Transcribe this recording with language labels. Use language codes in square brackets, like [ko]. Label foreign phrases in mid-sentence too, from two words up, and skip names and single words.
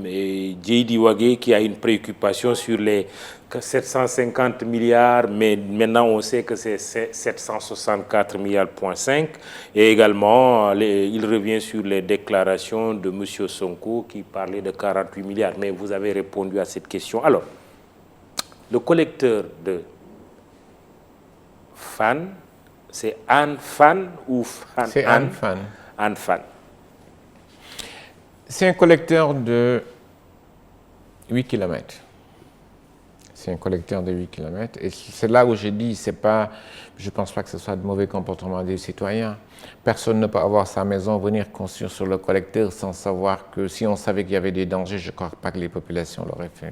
[fr] Et Djeidi Wagé, qui a une préoccupation sur les 750 milliards, mais maintenant on sait que c'est 764 milliards,5 milliards. Et également, il revient sur les déclarations de M. Sonko qui parlait de 48 milliards. Mais vous avez répondu à cette question. Alors, le collecteur de Fann, c'est Hann Fann ou Fann? C'est Hann Fann. Hann Fann. C'est un collecteur de 8 km. C'est un collecteur de 8 km. Et c'est là où je dis, je ne pense pas que ce soit de mauvais comportement des citoyens. Personne ne peut avoir sa maison, venir construire sur le collecteur sans savoir que si on savait qu'il y avait des dangers, je ne crois pas que les populations l'auraient fait.